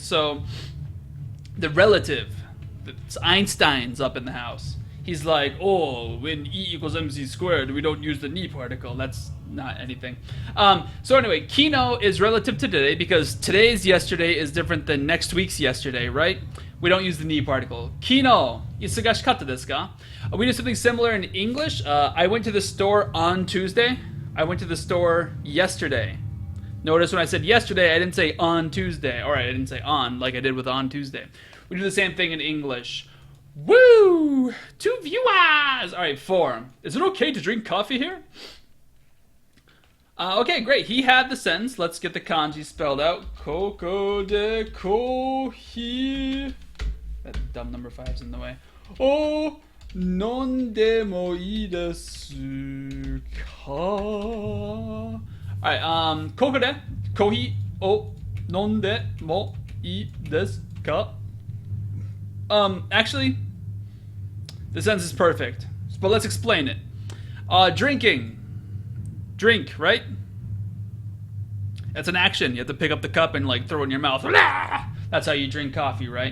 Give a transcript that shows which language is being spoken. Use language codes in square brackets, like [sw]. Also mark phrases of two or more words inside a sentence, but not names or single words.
[en] So the relative, it's Einstein's up in the house. He's like, oh, when E equals mc squared, we don't use the ni particle. That's not anything. So anyway, kino is relative to today because today's yesterday is different than next week's yesterday, right? We don't use the ni particle. [ja] 昨日、忙しかった です か? [en] We do something similar in English. I went to the store on Tuesday. I went to the store yesterday. Notice when I said yesterday, I didn't say on Tuesday. All right, I didn't say on like I did with on Tuesday. We do the same thing in English. Woo! 2 viewers! All right, 4. Is it okay to drink coffee here? Okay, great. He had the sentence. Let's get the kanji spelled out. [ja] ここ で コーヒー. [en] That dumb number 5's in the way. [ja] Oh, 飲んでも いい です か? Alright, ここ で コーヒー を 飲んでも いい です か? [en] Actually, the sentence is perfect. But let's explain it. Drinking. Drink, right? That's an action. You have to pick up the cup and like throw it in your mouth. That's how you drink coffee, right?